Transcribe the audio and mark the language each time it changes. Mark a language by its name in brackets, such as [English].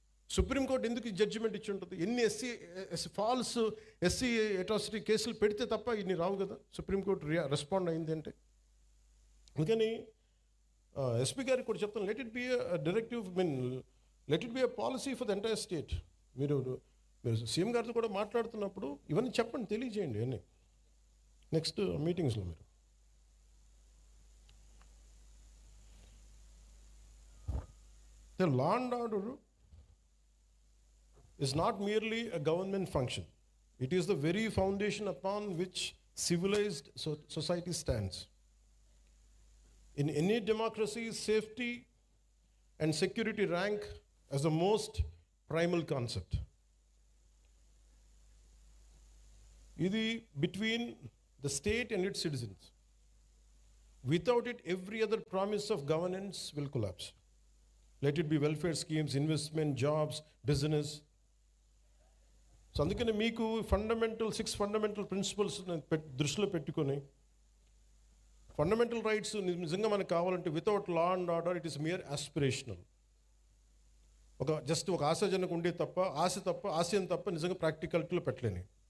[Telugu] Supreme court ఎందుకు judgement ఇచ్చి ఉంటుంది? ఎన్ని ఫాల్స్ ఎస్సీ అట్రాసిటీ కేసులు పెడితే తప్ప ఇన్ని రావు కదా. సుప్రీంకోర్టు రెస్పాండ్ అయింది అంటే. అందుకని ఎస్పీ గారికి కూడా చెప్తాను, [English] Let it be directive, let it be a policy for the entire state. [Telugu] మీరు సీఎం గారితో కూడా మాట్లాడుతున్నప్పుడు ఇవన్నీ చెప్పండి, తెలియజేయండి అన్నీ నెక్స్ట్ మీటింగ్స్లో. [English] మీరు the law and order is not merely a government function. It is the very foundation upon which civilized society stands. In any democracy, safety and security rank as the most primal concept. Idi between the state and its citizens. Without it, every other promise of governance will collapse. Let it be welfare schemes, investment, jobs, business. [Telugu] So అందుకని మీకు six fundamental principles దృష్టిలో పెట్టుకొని, fundamental rights నిజంగా మనకు కావాలంటే [English] Without law and order it is mere aspirational. [Telugu] Just ఒక ఆశాజనకు ఉండే తప్ప, ఆశయం తప్ప నిజంగా ప్రాక్టికాలిటీలో పెట్టలేని.